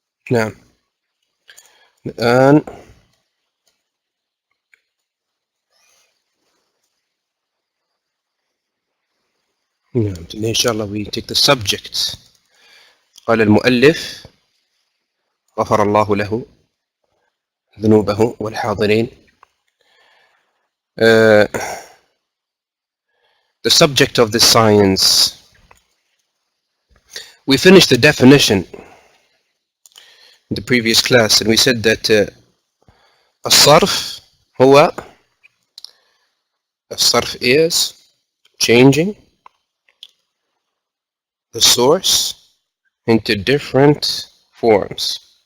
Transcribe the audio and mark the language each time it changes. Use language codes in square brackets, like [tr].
[ar] نعم الآن [en] today inshallah we take the subject. [ar] قال المؤلف غفر الله له ذنوبه والحاضرين. [en] The subject of this science. We finished the definition in the previous class, and we said that [ar] الصرف هو الصرف [en] is changing the source into different forms.